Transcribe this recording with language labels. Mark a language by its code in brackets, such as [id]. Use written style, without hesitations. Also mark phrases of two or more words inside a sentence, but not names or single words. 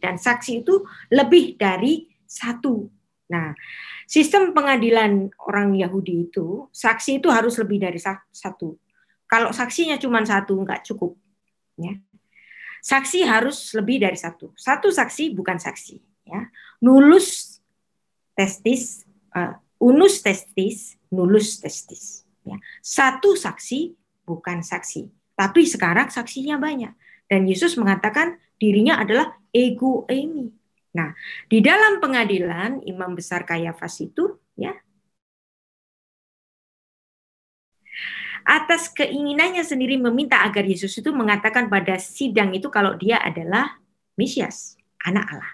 [id] Dan saksi itu lebih dari satu. Nah, sistem pengadilan orang Yahudi itu, saksi itu harus lebih dari satu. Kalau saksinya cuma satu, nggak cukup. Ya. Saksi harus lebih dari satu. Satu saksi bukan saksi. Ya. [la] Nullus testis, unus testis, nullus testis. [id] Ya. Satu saksi bukan saksi. Tapi sekarang saksinya banyak. Dan Yesus mengatakan dirinya adalah [el] ego eimi. [id] Nah, di dalam pengadilan imam besar Kayafas itu, ya, atas keinginannya sendiri meminta agar Yesus itu mengatakan pada sidang itu kalau dia adalah Mesias, anak Allah.